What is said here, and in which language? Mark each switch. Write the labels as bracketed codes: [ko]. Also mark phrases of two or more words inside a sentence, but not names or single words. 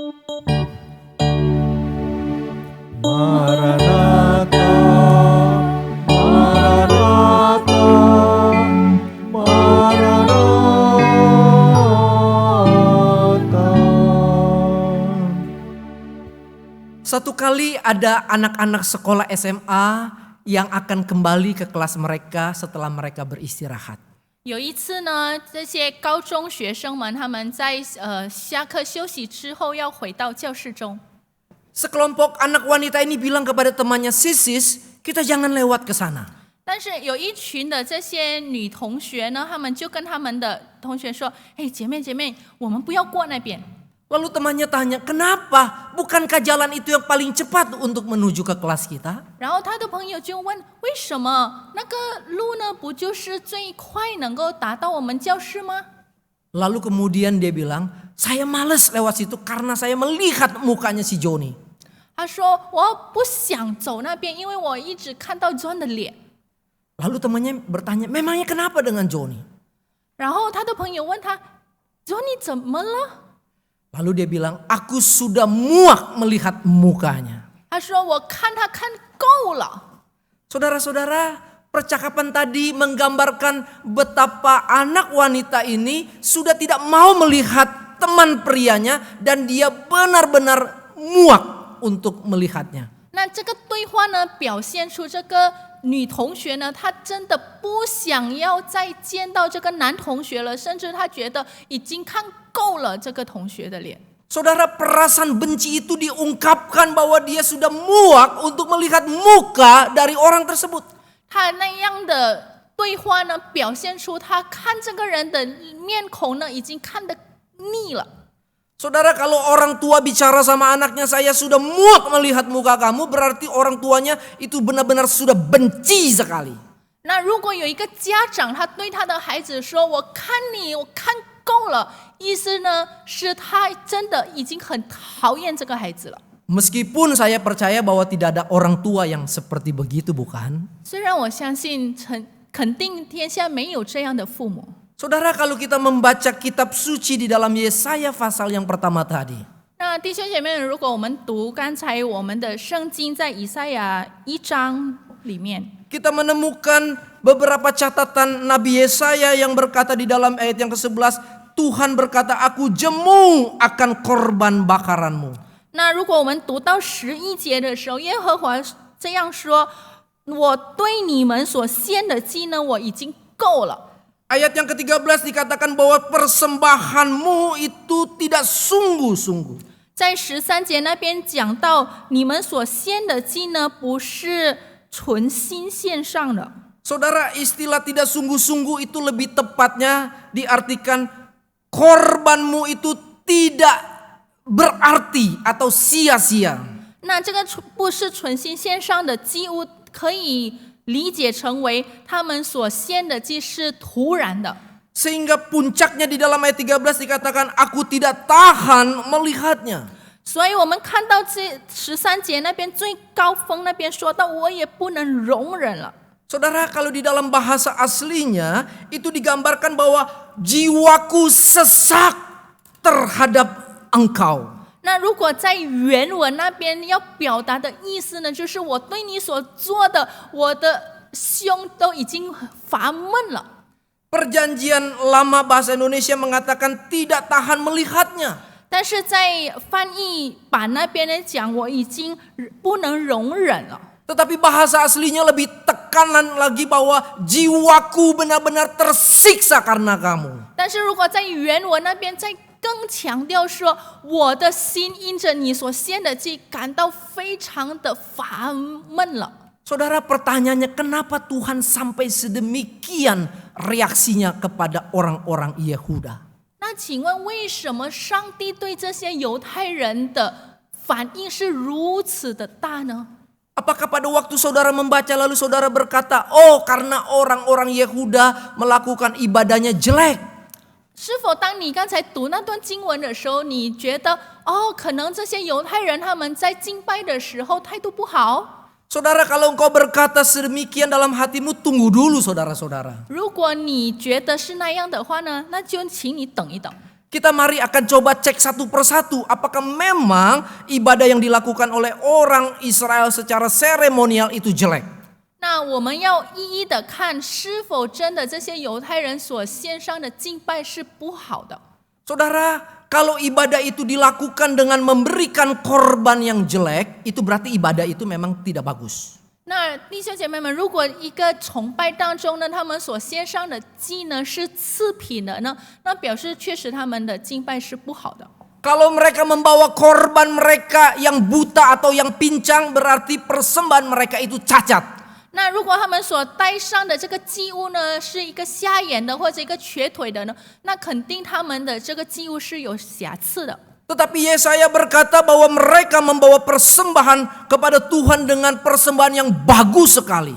[id] Maranatha, Maranatha, Maranatha. Satu kali ada anak-anak sekolah SMA yang akan kembali ke kelas mereka setelah mereka beristirahat. [zh] 有一次呢，这些高中学生们他们在下课休息之后要回到教室中， [id] Sekelompok anak wanita ini bilang kepada temannya, "Sisis, kita jangan lewat ke sana." [zh] 但是有一群的这些女同学呢，她们就跟他们的同学说：“哎，姐妹，我们不要过那边。” [id] Lalu temannya tanya, "Kenapa? Bukankah jalan itu yang paling cepat untuk menuju ke kelas kita?" [zh] 然后他的朋友就问：“为什么那个路呢？不就是最快能够达到我们教室吗？” [id] Lalu kemudian dia bilang, "Saya malas lewat situ karena saya melihat mukanya si Joni." [zh] 他说：“我不想走那边，因为我一直看到 John 的脸。” [id] Lalu temannya bertanya, "Memangnya kenapa dengan Joni?" [zh] 然后他的朋友问他：“John 你怎么了？” [id] Lalu dia bilang, "Aku sudah muak melihat mukanya." [zh] 他说：“我看他看够了。” [id] Saudara-saudara, percakapan tadi menggambarkan betapa anak wanita ini sudah tidak mau melihat teman prianya dan dia benar-benar muak untuk melihatnya. [zh] 那这个对话呢，表现出这个女同学呢，她真的不想要再见到这个男同学了，甚至她觉得已经看够了这个同学的脸。 [id] Saudara, perasaan benci itu diungkapkan bahwa dia sudah muak untuk melihat muka dari orang tersebut. [zh] 她那样的对话呢，表现出她看这个人的面孔呢，已经看得腻了。 [id] Saudara, kalau orang tua bicara sama anaknya, "Saya sudah muak melihat muka kamu," berarti orang tuanya itu benar-benar sudah benci sekali. [zh] 那如果有一个家长，他对他的孩子说：“我看你，我看够了。” 意思呢，是他真的已经很讨厌这个孩子了。 [id] Meskipun saya percaya bahwa tidak ada orang tua yang seperti begitu, bukan? [zh] 虽然我相信肯定天下没有这样的父母。 [id] Saudara, kalau kita membaca kitab suci di dalam Yesaya pasal yang pertama tadi, [zh] 那弟兄姐妹，如果我们读刚才我们的圣经在以赛亚1章里面， [id] kita menemukan beberapa catatan Nabi Yesaya yang berkata di dalam ayat yang ke-11, Tuhan berkata, "Aku jemu akan korban bakaranmu." [zh] 那如果我们读到11节的时候，耶和华这样说：“我对你们所献的祭呢，我已经够了。” [id] Ayat yang ke-13 dikatakan bahwa persembahanmu itu tidak sungguh-sungguh. [zh] 在13节那边讲到，你们所献的祭呢，不是存心献上的。 [id] Saudara, istilah tidak sungguh-sungguh itu lebih tepatnya diartikan korbanmu itu tidak berarti atau sia-sia. [zh] 那这个不是存心献上的祭物，可以理解成为他们所献的祭是突然的。 [id] Sehingga puncaknya di dalam ayat 13 dikatakan, "Aku tidak tahan melihatnya." [zh] 所以我们看到这13节那边最高峰那边说到，我也不能容忍了。 [id] Saudara, kalau di dalam bahasa aslinya itu digambarkan bahwa jiwaku sesak terhadap engkau. [zh] 那如果在原文那边要表达的意思呢，就是我对你所做的，我的胸都已经发闷了。 [id] Perjanjian lama bahasa Indonesia mengatakan tidak tahan melihatnya. [zh] 但是在翻译版那边呢讲，我已经不能容忍了。 [id] Tetapi bahasa aslinya lebih tekanan lagi bahwa jiwaku benar-benar tersiksa karena kamu. [zh] 但是如果在原文那边再更强调说，我的心因着你所献的祭感到非常的烦闷了。 [id] Saudara, pertanyaannya kenapa Tuhan sampai sedemikian reaksinya kepada orang-orang Yehuda? [zh] 那那请问为什么上帝对这些犹太人的反应是如此的大呢？ [id] Apakah pada waktu saudara membaca lalu saudara berkata, oh karena orang-orang Yehuda melakukan ibadahnya jelek. [zh] 是否当你刚才读那段经文的时候，你觉得可能这些犹太人他们在敬拜的时候态度不好？ [id] Saudara, kalau engkau berkata sedemikian dalam hatimu, tunggu dulu saudara-saudara. [zh] 如果你觉得是那样的话呢，那就请你等一等。 [id] Kita mari akan coba cek satu persatu apakah memang ibadah yang dilakukan oleh orang Israel secara seremonial itu jelek. [zh] 那我们要一一的看，是否真的这些犹太人所献上的敬拜是不好的。 [id] Saudara, kalau ibadah itu dilakukan dengan memberikan korban yang jelek, itu berarti ibadah itu memang tidak bagus. [zh] 那弟兄姐妹们，如果一个崇拜当中呢，他们所献上的祭呢是次品的呢，那表示确实他们的敬拜是不好的。 [id] Kalau mereka membawa korban mereka yang buta atau yang pincang, berarti persembahan mereka itu cacat. [zh] 那如果他们所带上的这个祭物呢，是一个瞎眼的或者一个瘸腿的呢，那肯定他们的这个祭物是有瑕疵的。 [id] Tetapi Yesaya berkata bahwa mereka membawa persembahan kepada Tuhan dengan persembahan yang bagus sekali.